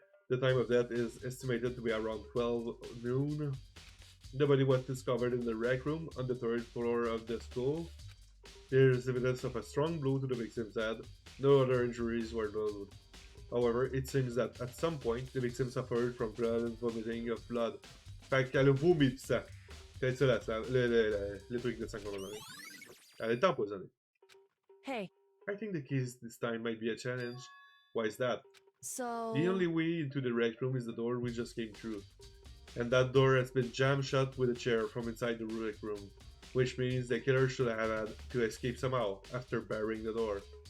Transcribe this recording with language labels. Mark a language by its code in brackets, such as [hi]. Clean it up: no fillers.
[en] The time of death is estimated to be around 12 noon. The body was discovered in the rec room on the 3rd floor of the school. There is evidence of a strong blow to the victim's head. No other injuries were noted. However, it seems that at some point, the victim suffered from blood and vomiting of blood. [fr] Fait qu'elle a vomi du sang. C'est ça le truc de sang qu'on a donné. Elle est empoisonnée. [en] Hey, I think the keys this time might be a challenge. Why is that? so... The only way into the rec room is the door we just came through. And that door has been jammed shut with a chair from inside the rec room. Which means the killer should have had to escape somehow after barring the door.